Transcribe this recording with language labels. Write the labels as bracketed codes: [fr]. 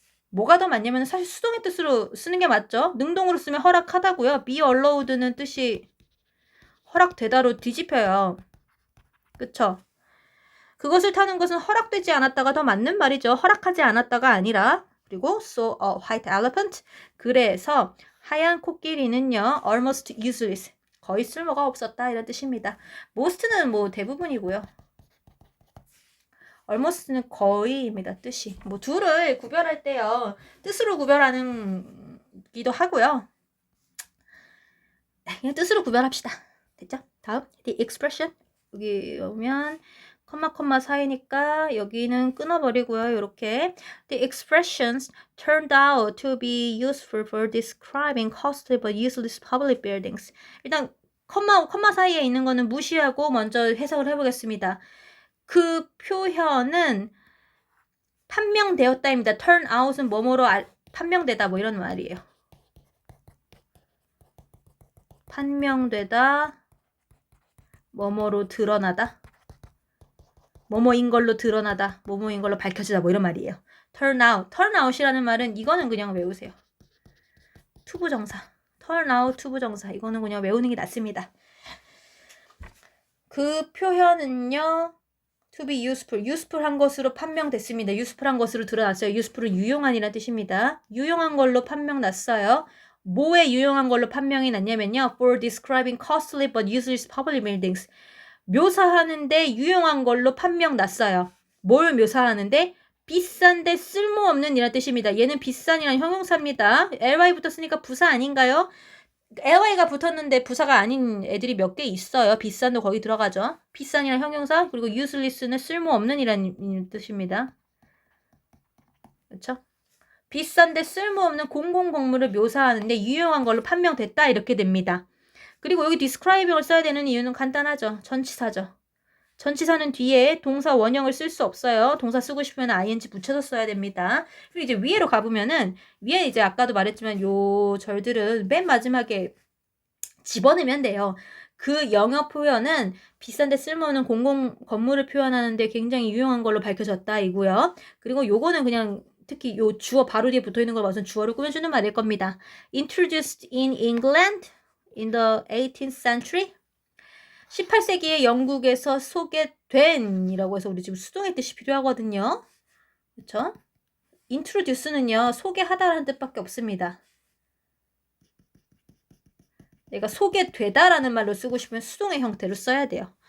[ko] 뭐가 더 맞냐면 사실 수동의 뜻으로 쓰는 게 맞죠? 능동으로 쓰면 허락하다고요. be allowed는 뜻이 허락되다로 뒤집혀요. 그쵸? 그것을 타는 것은 허락되지 않았다가 더 맞는 말이죠. 허락하지 않았다가 아니라. [en] 그리고 so a white elephant. [ko] 그래서 하얀 코끼리는요. [en] almost useless. [ko] 거의 쓸모가 없었다 이런 뜻입니다. most는 뭐 대부분이고요. almost는 거의입니다. 뜻이. 뭐 둘을 구별할 때요. 뜻으로 구별하는 기도 하고요. 그냥 뜻으로 구별합시다. 됐죠? [en] 다음 the expression. [ko] 여기 오면 컴마 사이니까 여기는 끊어버리고요. [en] 이렇게 the expressions turned out to be useful for describing costly but useless public buildings. [ko] 일단 컴마 사이에 있는 거는 무시하고 먼저 해석을 해보겠습니다. 그 표현은 판명되었다입니다. turn out은 뭐뭐로 판명되다 뭐 이런 말이에요. 판명되다, 뭐뭐로 드러나다, 뭐뭐인 걸로 드러나다, 뭐뭐인 걸로 밝혀지다 뭐 이런 말이에요. turn out이라는 말은 이거는 그냥 외우세요. 투부정사. turn out 투부정사. 이거는 그냥 외우는 게 낫습니다. 그 표현은요. [en] to be useful [ko] 한 것으로 판명됐습니다. useful한 것으로 드러났어요. useful은 유용한이라는 뜻입니다. 유용한 걸로 판명 났어요. 뭐에 유용한 걸로 판명이 났냐면요. [en] for describing costly but useless public buildings. [ko] 묘사하는데 유용한 걸로 판명 났어요. 뭘 묘사하는데? 비싼데 쓸모없는 이라는 뜻입니다. 얘는 비싼이라는 형용사입니다. ly 붙었으니까 부사 아닌가요? ly가 붙었는데 부사가 아닌 애들이 몇 개 있어요. 비싼도 거기 들어가죠. 비싼이라는 형용사, 그리고 useless는 쓸모없는 이라는 뜻입니다. 그렇죠? 비싼데 쓸모없는 공공공물을 묘사하는데 유용한 걸로 판명됐다 이렇게 됩니다. 그리고 여기 describing을 써야 되는 이유는 간단하죠. 전치사죠. 전치사는 뒤에 동사 원형을 쓸 수 없어요. 동사 쓰고 싶으면 ing 붙여서 써야 됩니다. 그리고 이제 위로 가보면은 위에 이제 아까도 말했지만 요 절들은 맨 마지막에 집어넣으면 돼요. 그 영어 표현은 비싼데 쓸모없는 공공 건물을 표현하는데 굉장히 유용한 걸로 밝혀졌다 이고요. 그리고 요거는 그냥 특히 요 주어 바로 뒤에 붙어있는 걸 봐서 주어를 꾸며주는 말일 겁니다. [en] Introduced in England in the 18th century. [ko] 18세기에 영국에서 소개된 이라고 해서 우리 지금 수동의 뜻이 필요하거든요. 그렇죠? introduce는요. 소개하다라는 뜻밖에 없습니다. 내가 소개되다라는 말로 쓰고 싶으면 수동의 형태로 써야 돼요.